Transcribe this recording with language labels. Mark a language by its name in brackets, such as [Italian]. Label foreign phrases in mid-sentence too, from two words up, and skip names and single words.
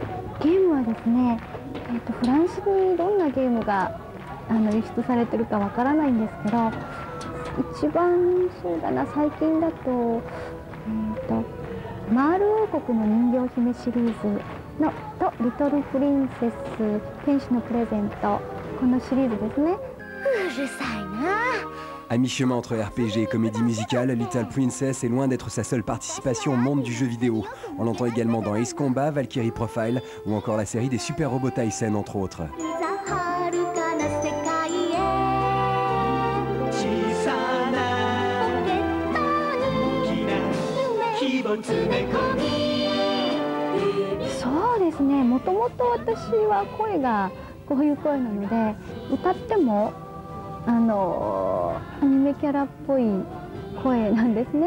[Japanese] ゲームはですね、フランスにどんなゲームが輸出されてるかわからないんですけど、一番そうだな、最近だと、マール王国の人形姫シリーズのとリトルプリンセス天使のプレゼント、このシリーズですね。うるさいな。 [French] À mi-chemin entre RPG et comédie musicale, Little Princess est loin d'être sa seule participation au monde du jeu vidéo. On l'entend également dans Ace Combat, Valkyrie Profile ou encore la série des Super Robots Tyson entre autres. [Japanese] そうですね、もともと私は声がこういう声なので、歌ってもアニメキャラっぽい声なんですね。